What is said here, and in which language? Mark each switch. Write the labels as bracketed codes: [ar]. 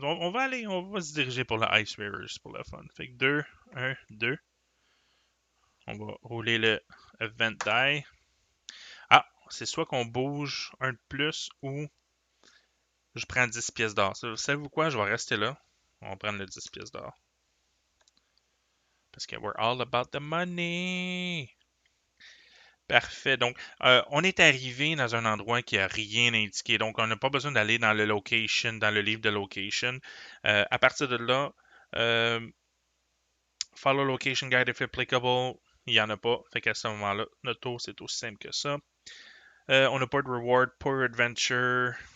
[fr] On va se diriger pour le Ice Rivers pour le fun. Fait que 2, 1, 2. On va rouler le Event Die. Ah, c'est soit qu'on bouge un de plus ou je prends 10 pièces d'or. Savez-vous quoi? Je vais rester là. On va prendre le 10 pièces d'or. Parce que [en] we're all about the money. [fr] Parfait. Donc, on est arrivé dans un endroit qui a rien indiqué. Donc, on n'a pas besoin d'aller dans le location, dans le livre de location. À partir de là, [en] follow location guide if applicable. [fr] Il n'y en a pas. Fait qu'à ce moment-là, notre tour, c'est aussi simple que ça. On n'a pas de reward pour adventure.